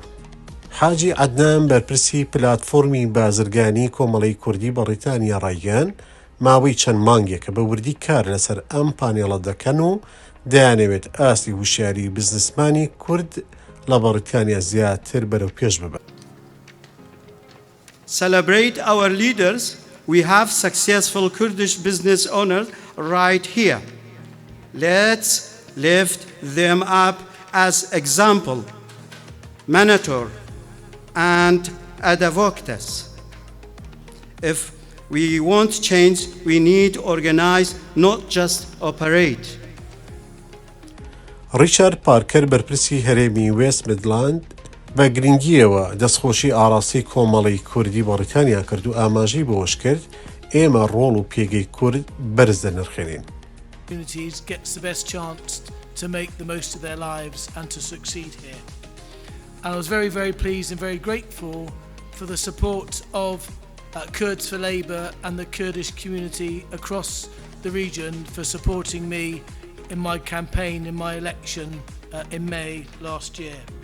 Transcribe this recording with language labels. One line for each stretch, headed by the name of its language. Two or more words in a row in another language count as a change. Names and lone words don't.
Central Kurdish: حاجی عەدنان بەرپرسی پلاتفۆرمی بازرگانی کۆمەڵی کوردی بەریتانیا ڕایگەیاند ماوەی چەند مانگێکە بە وردی کار لەسەر ئەم پانێڵە دەکەن و دەیانەوێت ئاستی وشیاری بزنسمانی کورد لە بەریتانیا زیاتر بەرەو پێش ببە.
English: Celebrate our leaders. We have successful Kurdish business owners right here. Let's lift them up as example, mentor, and advocates. If we want change, we need to organize, not just operate.
Central Kurdish: ڕیچارد پارکر بەرپرسی هەرێمی وێست میدلاند بە گرنگیەوە دەستخۆشی ئاراستی کۆمەڵی کوردی بەریتانیا کرد و ئاماژەی بۆش کرد ئێمە ڕۆڵ و پێگەی کورد بەرز دەنرخێنین.
English: Communities gets the best chance to make the most of their lives and to succeed here. And I was very, very pleased and very grateful for the support of Kurds for Labour and the Kurdish community across the region for supporting me in my campaign, in my election in May last year.